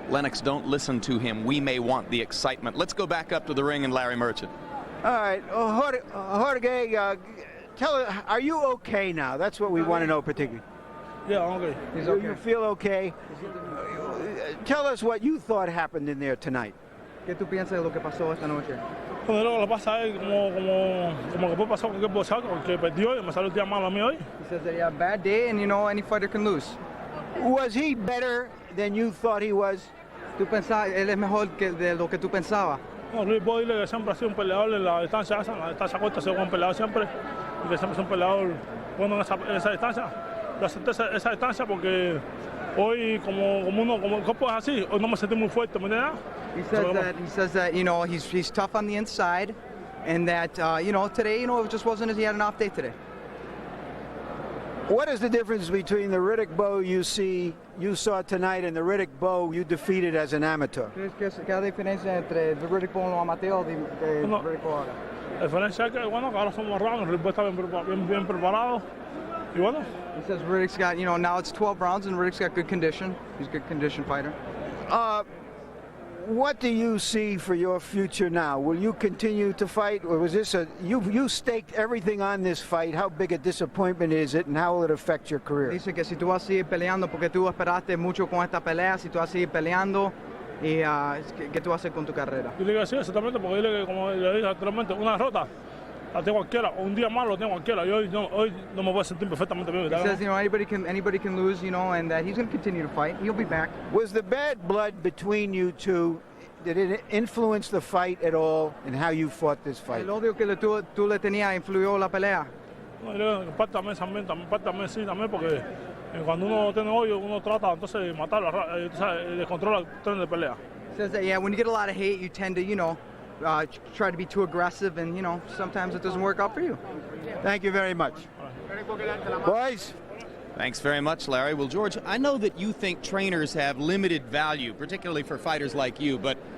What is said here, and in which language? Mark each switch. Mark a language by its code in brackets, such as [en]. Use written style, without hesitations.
[en] Lennox, don't listen to him. We may want the excitement. Let's go back up to the ring and Larry Merchant. All right, Jorge, tell us, are you okay now? That's what we want to know particularly. Yeah, I'm okay. He's okay. You feel okay? Tell us what you thought happened in there tonight. [es] ¿Qué tú piensas de lo que pasó esta noche? Bueno, lo que pasa es como que puede pasar cualquier boxeador que perdió y me salió el día malo a mí hoy. [en] He says that he had a bad day and, you know, any fighter can lose. Was he better than you thought he was? [es] ¿Tú pensabas, él es mejor que de lo que tú pensabas? No, Riddick Bowe siempre ha sido un peleador en la distancia corta, ha sido un buen peleador siempre, y que siempre es un peleador bueno en esa distancia. Yo acepté esa distancia porque hoy, como el cuerpo es así, hoy no me sentí muy fuerte, ¿me entiendes? [en] He says that you know he's tough on the inside, and that you know today it just wasn't as he had an off day today. What is the difference between the Riddick Bowe you saw tonight and the Riddick Bowe you defeated as an amateur? [es] ¿Qué es la diferencia entre el Riddick Bowe los amateurs y el Riddick Bowe ahora? La diferencia es que bueno que ahora somos rounds, el Riddick Bowe está bien preparado y bueno. [en] He says Riddick's got, you know, now it's 12 rounds and Riddick's got good condition. He's a good condition fighter. What do you see for your future now? Will you continue to fight, or was this you staked everything on this fight? How big a disappointment is it, and how will it affect your career? [es] Dice que si tú vas a seguir peleando, porque tú esperaste mucho con esta pelea, si tú vas a seguir peleando, y ¿qué tú vas a hacer con tu carrera? Yo le digo así, exactamente, porque dile que como le dije anteriormente, una derrota la tengo cualquiera, un día malo lo tengo cualquiera, y hoy no me voy a sentir perfectamente bien. [en] He says, you know, anybody can lose, you know, and that he's going to continue to fight. He'll be back. Was the bad blood between you two, did it influence the fight at all and how you fought this fight? [es] El odio que tú le tenías influyó la pelea. No, parte también sí, también, porque cuando uno tiene odio, uno trata entonces de matarlo, de controlar el tren de pelea. [en] He says that, yeah, when you get a lot of hate, you tend to, you know, try to be too aggressive, and, you know, sometimes it doesn't work out for you. Thank you very much. Boys. Thanks very much, Larry. Well, George, I know that you think trainers have limited value, particularly for fighters like you, but